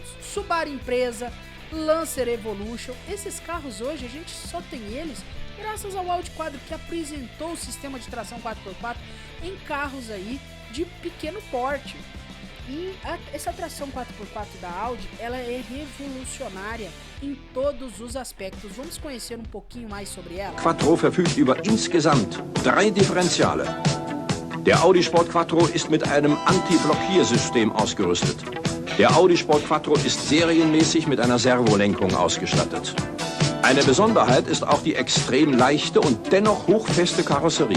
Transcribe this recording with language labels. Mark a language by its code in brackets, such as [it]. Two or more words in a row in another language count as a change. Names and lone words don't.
[pt] Subaru Impreza, Lancer Evolution, esses carros hoje a gente só tem eles graças ao Audi Quattro, que apresentou o sistema de tração 4x4 em carros aí de pequeno porte. E essa tração 4x4 da Audi, ela é revolucionária em todos os aspectos. Vamos conhecer um pouquinho mais sobre ela. [de] Quattro verfügt über insgesamt 3 Differentiale. Der Audi Sport Quattro ist mit einem Anti-Blockiersystem ausgerüstet. Der Audi Sport Quattro ist serienmäßig mit einer Servolenkung ausgestattet. Eine Besonderheit ist auch die extrem leichte und dennoch hochfeste Karosserie.